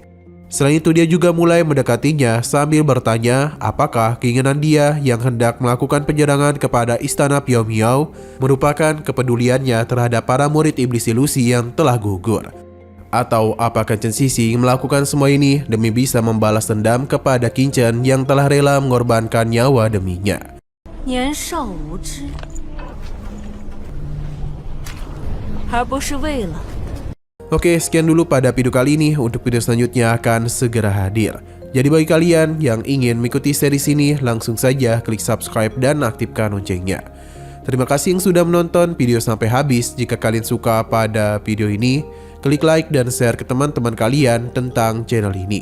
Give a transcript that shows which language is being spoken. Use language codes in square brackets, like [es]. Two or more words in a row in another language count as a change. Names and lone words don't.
[id] Selain itu dia juga mulai mendekatinya sambil bertanya apakah keinginan dia yang hendak melakukan penyerangan kepada istana Piao Miao merupakan kepeduliannya terhadap para murid Iblis Ilusi yang telah gugur. Atau apakah Chen Sisi melakukan semua ini demi bisa membalas dendam kepada Qin Chen yang telah rela mengorbankan nyawa deminya. [zh] 年少无知，而不是为了。 [id] Oke, sekian dulu pada video kali ini. Untuk video selanjutnya akan segera hadir. Jadi bagi kalian yang ingin mengikuti series ini, langsung saja klik subscribe dan aktifkan loncengnya. Terima kasih yang sudah menonton video sampai habis. Jika kalian suka pada video ini, klik like dan share ke teman-teman kalian tentang channel ini.